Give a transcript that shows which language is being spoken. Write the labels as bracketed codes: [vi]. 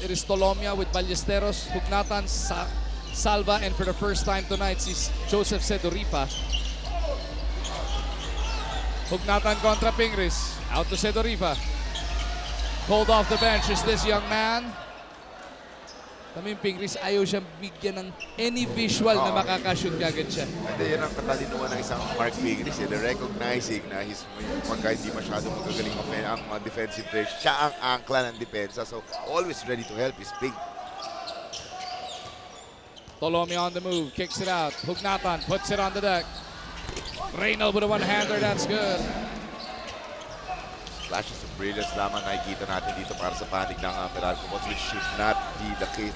[en] It is Tolomia with Ballesteros, Hugnatan, Salva, and for the first time tonight, si Joseph Seduripa. [tl] Hugnatan kontra Pingris. Out to Seduripa. [en] Called off the bench is this young man. [tl] Kaming Pingris, ayaw siyang bigyan ng any visual na makakashoot kagad siya. Hindi, yan ang katalinuhan ng isang Mark Pingris. Recognizing na pagka hindi masyadong magagaling ang defensive player, siya ang angkla ng depensa. [en] So, always ready to help his ping. Tolomia on the move, kicks it out. Hugnatan puts it on the deck. Reynal with a one-hander, that's good. Flashes of brilliance [tl] lamang nakikita natin dito para sa panig ng [en] Meralco, but which should not be the case.